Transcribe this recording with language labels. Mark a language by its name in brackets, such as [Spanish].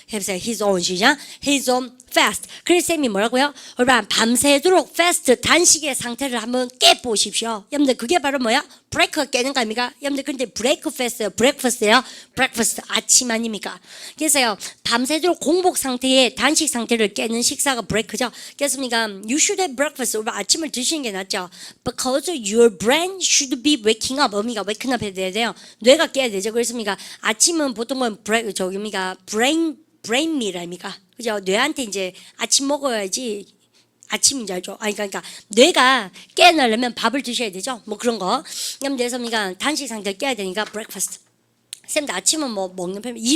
[Korean] 해보세요. He's on. 시작. [English] He's on fast. [Korean] 그래서 쌤이 뭐라고요? 여러분 밤새도록 fast 단식의 상태를 한번 깨보십시오. 여러분들 그게 바로 뭐야? 브레이크가 깨는 거 아닙니까? 여러분들 근데 브레이크패스예요? 브렉퍼스트예요? 브렉퍼스트 아침 아닙니까? 그래서요 밤새도록 공복 상태의 단식 상태를 깨는 식사가 브레이크죠. [English] 그래서 you should have breakfast. [Korean] 아침을 드시는 게 낫죠. [English] Because your brain should be waking up. [Korean] 어미가 waking up 해야 돼요. 뇌가 깨야 되죠. 그래서 아침은 보통은 brain meal 아닙니까? 그죠? 뇌한테 이제 아침 먹어야지. 아침인 줄 알죠? 그러니까 뇌가 깨어나려면 밥을 드셔야 되죠? 뭐 그런 거. 그래서 단식 상태를 깨야 되니까 breakfast. 쌤도 아침은 뭐 먹는 편입니다.